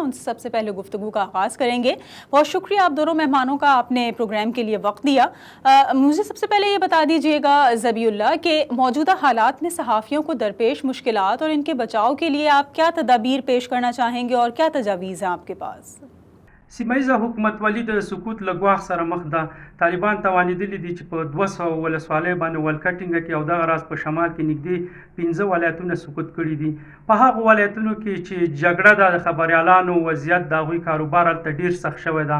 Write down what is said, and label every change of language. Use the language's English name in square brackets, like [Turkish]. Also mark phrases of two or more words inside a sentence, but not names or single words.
[Urdu] ان سے سب سے پہلے گفتگو کا آغاز کریں گے۔ بہت شکریہ آپ دونوں مہمانوں کا، آپ نے پروگرام کے لیے وقت دیا. مجھے سب سے پہلے یہ بتا دیجیے گا ذبیح اللہ کہ موجودہ حالات میں صحافیوں کو درپیش مشکلات اور ان کے بچاؤ کے لیے آپ کیا تدابیر پیش کرنا چاہیں گے اور کیا تجاویز ہیں آپ کے پاس? [Pashto] سیمه حکومتولي د سقوط له ګواښ سره مخ ده. طالبان توانېدلي دي چې په 200 ولسوالیو باندې ولکټینګه کې او دغه راز په شمال کې نږدې 15 ولایتونه سقوط کړي دي. په هغو ولایتونو کې چې جګړه ده، د خبریالانو وضعیت د هغوی کاروبار هلته ډېر سخت شوی ده.